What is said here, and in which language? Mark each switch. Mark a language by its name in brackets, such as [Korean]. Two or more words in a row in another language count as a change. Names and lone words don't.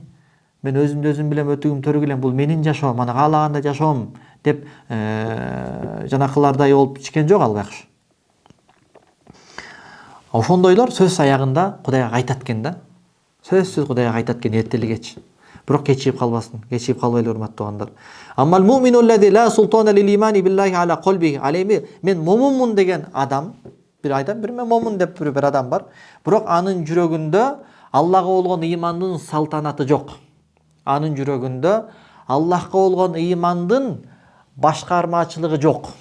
[Kyrgyz] Мен өзүмдү өзүм билем, өтүгүм төргүлем, бул менин жашоом, аны каалагандай жашоом деп жанакылардай болуп ичкен жок ал байкуш. Ошондойлор сөз аягында Кудайга кайтат экен да. Сөзсүз Кудайга кайтат экен эртели кеч. Бирок кечирип калбасын, кечирип калбайлы, урматтуу туугандар. [Arabic] أما المؤمن الذي لا سلطان للإيمان بالله على قلبه. [Kyrgyz] Алеми мен момунмун деген адам, бир мен момун деп бир адам бар. Бирок анын жүрөгүндө Аллага болгон ыймандын салтанаты жок. Анын жүрөгүндө Аллахка болгон ыймандын башкармачылыгы жок.